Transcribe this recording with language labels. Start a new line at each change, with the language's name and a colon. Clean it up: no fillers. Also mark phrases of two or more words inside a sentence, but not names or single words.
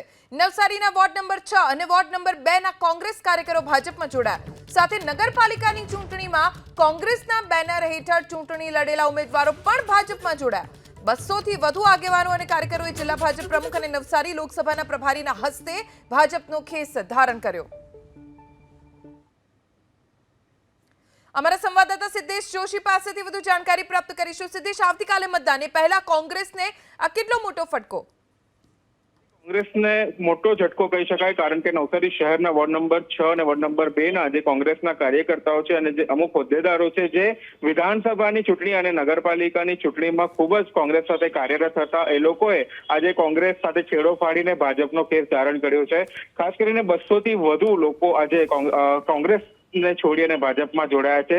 Gujarati: નવસારીના વોર્ડ નંબર 6 અને વોર્ડ નંબર 2 ના કોંગ્રેસ કાર્યકરો ભાજપમાં જોડાયા। સાથે નગરપાલિકાની ચૂંટણીમાં કોંગ્રેસના બેનર હેઠળ ચૂંટણી લડેલા ઉમેદવારો પણ ભાજપમાં જોડાયા। 200 થી વધુ આગેવાનો અને કાર્યકરોએ જિલ્લા ભાજપ પ્રમુખ અને નવસારી લોકસભાના પ્રભારીના હસ્તે ભાજપનો ખેસ ધારણ કર્યો। હમારા સંવાદદાતા સિદ્ધેશ જોશી પાસેથી વધુ જાનકારી પ્રાપ્ત કરીશું। સિદ્ધેશ, આવતીકાલે મતદાન એ પહેલા કોંગ્રેસને આ કેટલો મોટો ફટકો? કોંગ્રેસને મોટો ઝટકો કહી શકાય, કારણ કે નવસારી શહેરના વોર્ડ નંબર 6 અને વોર્ડ નંબર 2 ના જે કોંગ્રેસના કાર્યકર્તાઓ છે અને જે અમુક હોદ્દેદારો છે જે વિધાનસભાની ચૂંટણી અને નગરપાલિકાની ચૂંટણીમાં ખૂબ જ કોંગ્રેસ સાથે કાર્યરત હતા, એ લોકોએ આજે કોંગ્રેસ સાથે છેડો ફાડીને ભાજપનો ખેસ ધારણ કર્યો છે। ખાસ કરીને 200 થી વધુ લોકો આજે કોંગ્રેસ ને છોડી અને ભાજપમાં જોડાયા છે।